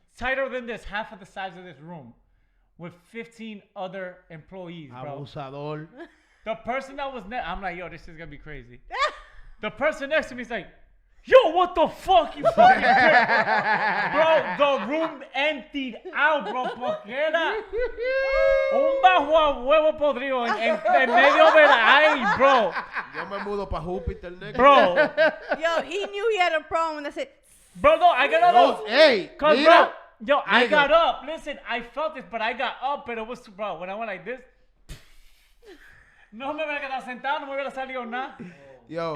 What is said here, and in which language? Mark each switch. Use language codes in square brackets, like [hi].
[en] tighter than this, half of the size of this room, with 15 other employees, bro. [es] Abusador. [en] The person that was next, I'm like, yo, this is gonna be crazy. The person next to me is like, yo, what the fuck, you fucking prick? Bro, the room emptied out, bro, [es] porque era un bajo a huevo podrido en medio de la, ay, bro. Yo me mudo para Júpiter, nigga. [en] Bro, Yo, he knew he had a problem. That's it. bro, no, I got up. Hey, Cause, bro, [es] mira. [en] yo, I Nigga. got up. Listen, I felt it, but I got up, but it was, bro, when I went like this, [es] no me hubiera quedado sentado, no me hubiera salido nada. [en] Yo.